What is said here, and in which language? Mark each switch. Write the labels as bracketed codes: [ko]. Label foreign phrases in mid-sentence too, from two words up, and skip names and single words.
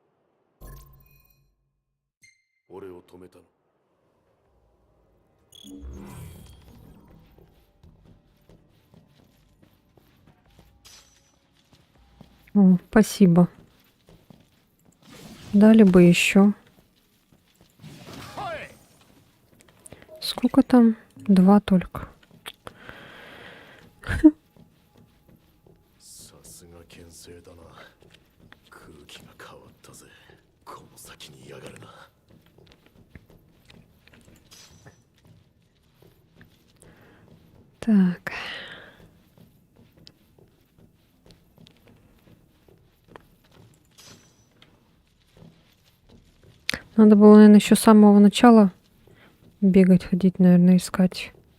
[ja] 俺を止めたの。 [ru] О, спасибо. Дали бы еще. Сколько там? 2 только. [ja] さすが牽制だな。空気が変わったぜ。この先にやがるな。 [ru] Так. Надо было, наверное, еще с самого начала бегать, ходить, наверное, искать.